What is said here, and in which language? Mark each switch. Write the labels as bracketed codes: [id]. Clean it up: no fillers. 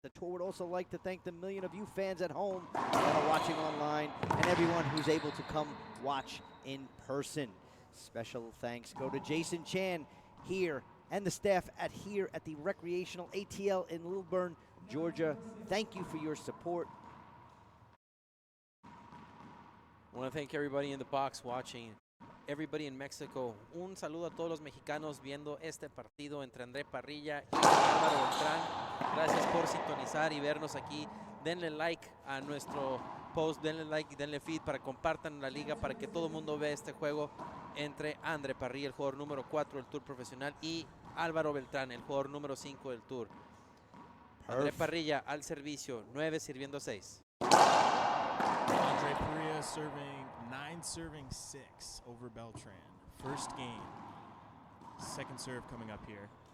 [en] The tour would also like to thank the million of you fans at home that are watching online and everyone who's able to come watch in person. Special thanks go to Jason Chan here and the staff here at the Recreational ATL in Lilburn, Georgia. Thank you for your support. I want to thank everybody in the box watching. Everybody in Mexico, [es] un saludo a todos los mexicanos viendo este partido entre Andree Parrilla y Álvaro Beltrán. Gracias por sintonizar y vernos aquí. Denle like a nuestro post, denle like y denle feed para compartan la liga para que todo el mundo vea este juego entre Andree Parrilla, el jugador número 4 del Tour Profesional, y Alvaro Beltran, el jugador número 5 del tour. Andree Parrilla al servicio, 9 sirviendo 6. [en] Andree Parrilla serving 9, serving 6 over Beltran. First game. Second serve coming up here.